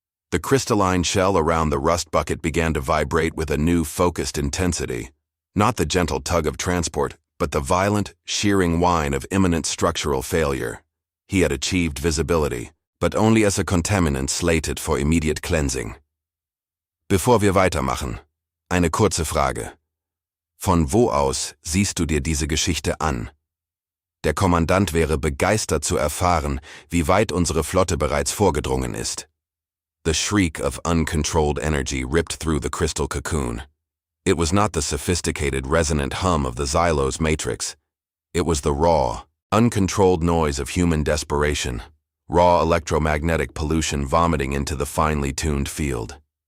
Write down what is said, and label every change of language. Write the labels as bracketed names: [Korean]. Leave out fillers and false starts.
[English] The crystalline shell around the rust bucket began to vibrate with a new, focused intensity. Not the gentle tug of transport, but the violent, shearing whine of imminent structural failure. He had achieved visibility, but only as a contaminant slated for immediate cleansing. [German] Bevor wir weitermachen, eine kurze Frage. Von wo aus siehst du dir diese Geschichte an? Der Kommandant wäre begeistert zu erfahren, wie weit unsere Flotte bereits vorgedrungen ist. [English] The shriek of uncontrolled energy ripped through the crystal cocoon. It was not the sophisticated, resonant hum of the Xylos matrix. It was the raw, uncontrolled noise of human desperation, raw electromagnetic pollution vomiting into the finely tuned field.